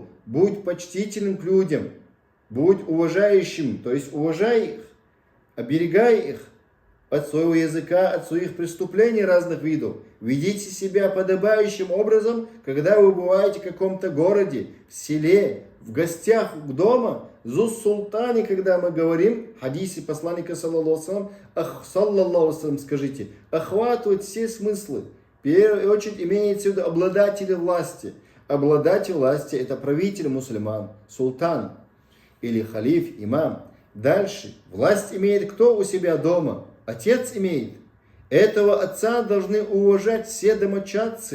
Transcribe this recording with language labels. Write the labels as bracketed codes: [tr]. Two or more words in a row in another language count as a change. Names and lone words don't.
[ru] Будь почтителен к людям, будь уважающим, то есть уважай их, оберегай их от своего языка, от своих преступлений разных видов. Ведите себя подобающим образом, когда вы бываете в каком-то городе, в селе, в гостях дома. [ar] ذو السلطان, [ru] когда мы говорим, в хадисе посланника, [ar] صلى الله عليه وسلم, [ru] скажите, охватывает все смыслы. В первую очередь имеется в виду обладатели власти. Обладатель власти — это правитель мусульман, султан или халиф, имам. Дальше, власть имеет кто у себя дома? Отец имеет. Этого отца должны уважать все домочадцы.